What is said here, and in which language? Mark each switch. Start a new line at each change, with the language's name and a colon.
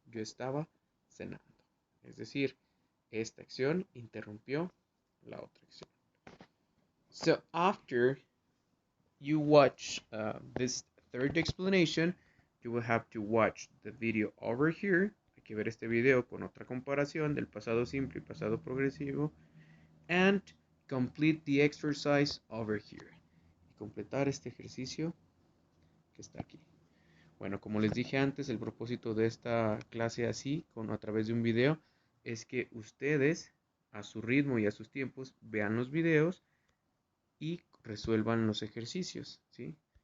Spanish: Yo estaba cenando. Es decir, esta acción interrumpió la otra acción.
English: So after you watch this third explanation, you will have to watch the video over here.
Spanish: Hay que ver este video con otra comparación del pasado simple y pasado progresivo.
English: And complete the exercise over here.
Spanish: Y completar este ejercicio que está aquí. Bueno, como les dije antes, el propósito de esta clase así, a través de un video, es que ustedes, a su ritmo y a sus tiempos, vean los videos y resuelvan los ejercicios, ¿sí?